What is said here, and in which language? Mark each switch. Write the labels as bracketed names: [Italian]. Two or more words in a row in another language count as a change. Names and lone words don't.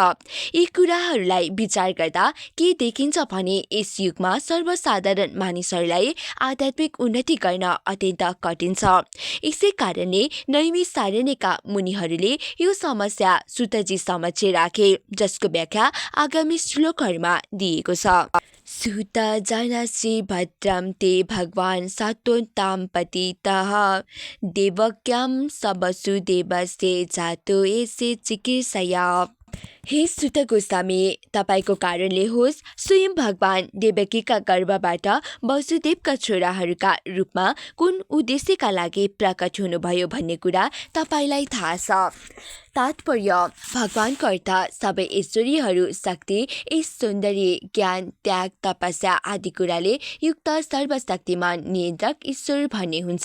[Nepali] यी कुराहरूलाई विचार गर्दा के देखिन्छ भने यस युगमा सर्वसाधारण मानिसहरूलाई आध्यात्मिक उन्नति गर्न अत्यन्त कठिन छ। यसै कारणले नैमिषारण्यका मुनिहरूले यो समस्या सुतजी समक्ष राखे, जसको व्याख्या आगामी श्लोकहरूमा दिएको छ। [Sanskrit] सुत जानासि भद्रं ते भगवान् सात्वतां पतितः देवक्यां स वसुदेवस्य जातो एसे चिकीर्षया। [Nepali] हे सुत गोस्वामी, तपाईँको कारणले होस् स्वयं भगवान देवकीका गर्भबाट वसुदेवका छोराहरूका रूपमा कुन उद्देश्यका लागि प्रकट हुनुभयो भन्ने कुरा तपाईँलाई थाहा छ। तात्पर्य, भगवानको अर्थ सबै ईश्वरीहरू शक्ति, सौन्दर्य, ज्ञान, त्याग, तपस्या आदि कुराले युक्त सर्वशक्तिमान नियन्त्रक ईश्वर भन्ने हुन्छ।